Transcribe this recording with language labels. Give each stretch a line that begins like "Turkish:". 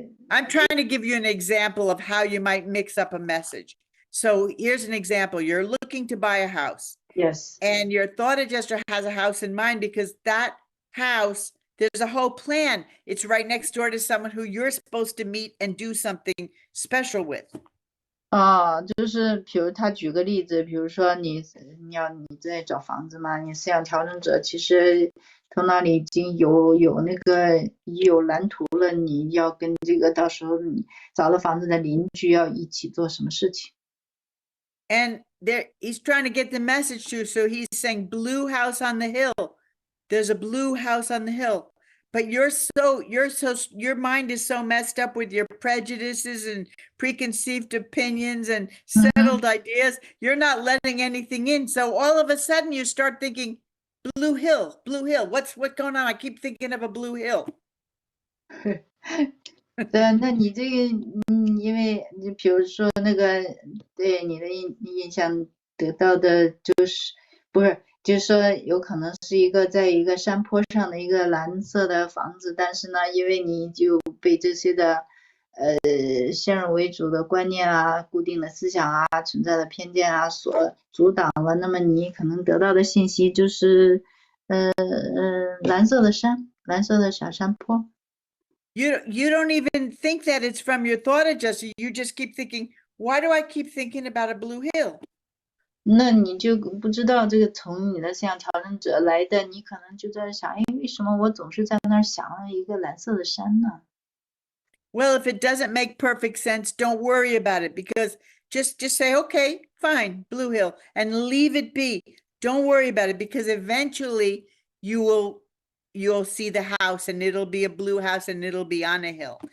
English: I'm trying to give you an example of how you might mix up a message. So here's an example. You're looking to buy a house. Yes. And your thought adjuster has a house in mind because that house, there's a whole plan. It's right next door to someone who you're supposed to meet and do something special with.
Chinese: 就是比如他举个例子，比如说你在找房子嘛，你思想调整者其实头脑里已经有蓝图了，你要跟这个到时候你找了房子的邻居要一起做什么事情。
English: And he's trying to get the message to, so he's saying blue house on the hill. There's a blue house on the hill. But your mind is so messed up with your prejudices and preconceived opinions and settled ideas. You're not letting anything in. So all of a sudden you start thinking, blue hill. What's going on? I keep thinking of a blue hill.
Chinese: 对，那你这个，因为你比如说那个，对你的印象得到的就是说有可能是在一个山坡上的一个蓝色的房子，但是呢，因为你就被这些的先入为主的观念啊、固定的思想啊、存在的偏见啊所阻挡了，那么你可能得到的信息就是蓝色的山，蓝色的小山坡。
English: You don't even think that it's from your thought adjuster. You just keep thinking, why do I keep thinking about a blue hill?
Chinese: 那你就不知道这个从你的思想调整者来的，你可能就在想，哎，为什么我总是在那儿想了一个蓝色的山呢？
English: Well, if it doesn't make perfect sense, don't worry about it, because just say, okay, fine, Blue Hill, and leave it be. Don't worry about it, because eventually you'll see the house and it'll be a blue house and it'll be on a hill.